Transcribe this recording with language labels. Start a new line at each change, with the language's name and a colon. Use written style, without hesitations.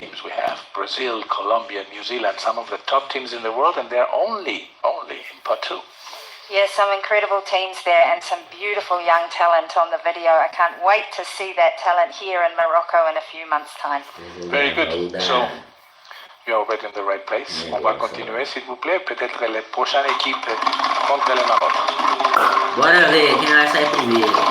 English: Teams we have Brazil, Colombia, New Zealand, some of the top teams in the world, and they're only in pot 2. Yes, some incredible teams there and some beautiful young talent on the video. I can't wait to see that talent here in Morocco in a few months' time. Very good. So you are already in the right place.
French: On va continuer, s'il vous plaît. Peut-être les prochaines équipes contre le Maroc.
Portuguese: Bora ver quem vai sair primeiro.